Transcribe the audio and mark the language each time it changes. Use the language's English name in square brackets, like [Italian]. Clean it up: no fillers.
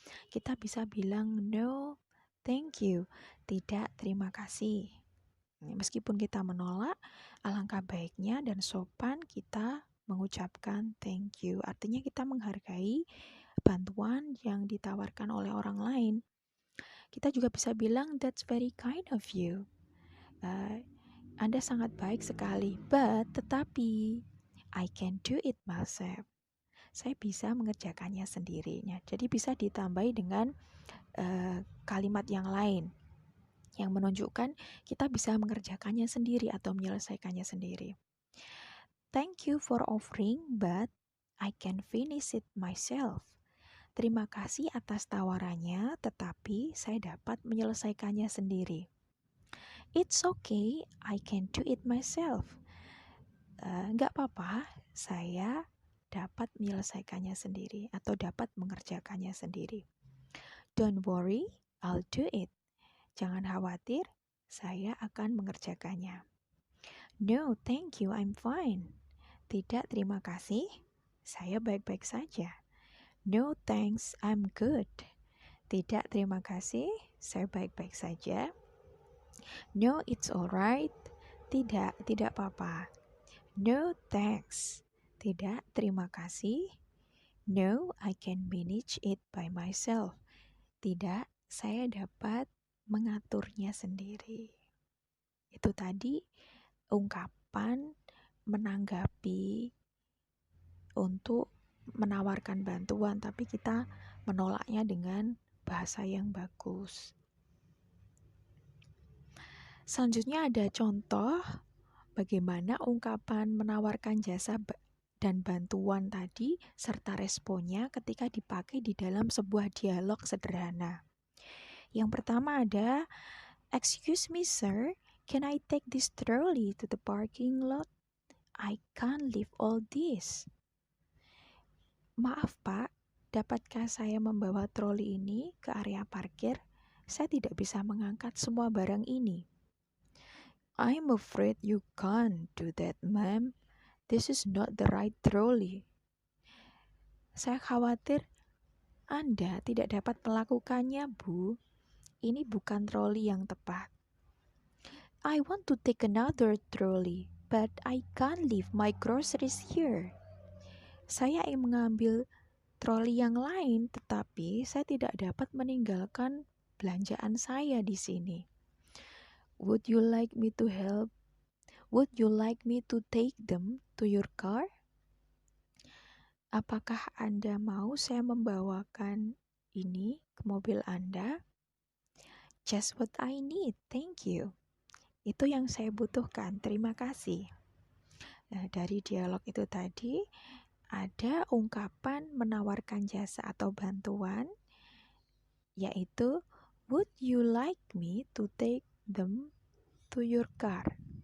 [Indonesian] Kita bisa bilang [English] no, thank you, [Indonesian] tidak, terima kasih. Meskipun kita menolak, alangkah baiknya dan sopan kita mengucapkan [English] thank you. [Indonesian] Artinya kita menghargai bantuan yang ditawarkan oleh orang lain. Kita juga bisa bilang [English] that's very kind of you. [Indonesian] Anda sangat baik sekali, tetapi [English] I can do it myself. [Indonesian] Saya bisa mengerjakannya sendirinya. Jadi bisa ditambahi dengan kalimat yang lain yang menunjukkan kita bisa mengerjakannya sendiri atau menyelesaikannya sendiri. [English] Thank you for offering, but I can finish it myself. [Indonesian] Terima kasih atas tawarannya, tetapi saya dapat menyelesaikannya sendiri. [English] It's okay, I can do it myself. [Indonesian] Nggak apa-apa, saya dapat menyelesaikannya sendiri atau dapat mengerjakannya sendiri. [English] Don't worry, I'll do it. [Indonesian] Jangan khawatir, saya akan mengerjakannya. [English] No, thank you, I'm fine. [Indonesian] Tidak, terima kasih, saya baik-baik saja. [English] No, thanks, I'm good. [Indonesian] Tidak, terima kasih, saya baik-baik saja. [English] No, it's alright. [Indonesian] Tidak, tidak apa-apa. [English] No, thanks. [Indonesian] Tidak, terima kasih. [English] No, I can manage it by myself. [Indonesian] Tidak, saya dapat mengaturnya sendiri. Itu tadi ungkapan menanggapi untuk menawarkan bantuan, tapi kita menolaknya dengan bahasa yang bagus. Selanjutnya ada contoh bagaimana ungkapan menawarkan jasa dan bantuan tadi serta responnya ketika dipakai di dalam sebuah dialog sederhana. Yang pertama ada, [English] "Excuse me sir, can I take this trolley to the parking lot? I can't lift all this." [Indonesian] Maaf pak, dapatkah saya membawa troli ini ke area parkir? Saya tidak bisa mengangkat semua barang ini. [English] I'm afraid you can't do that, ma'am. This is not the right trolley. [Indonesian] Saya khawatir Anda tidak dapat melakukannya, Bu. Ini bukan troli yang tepat. [English] I want to take another trolley, but I can't leave my groceries here. [Indonesian] Saya ingin mengambil troli yang lain, tetapi saya tidak dapat meninggalkan belanjaan saya di sini. [English] Would you like me to help? Would you like me to take them to your car? [Indonesian] Apakah Anda mau saya membawakan ini ke mobil Anda? [English] Just what I need, thank you. [Indonesian] Itu yang saya butuhkan, terima kasih. Nah, dari dialog itu tadi ada ungkapan menawarkan jasa atau bantuan, yaitu [English] would you like me to take them to your car?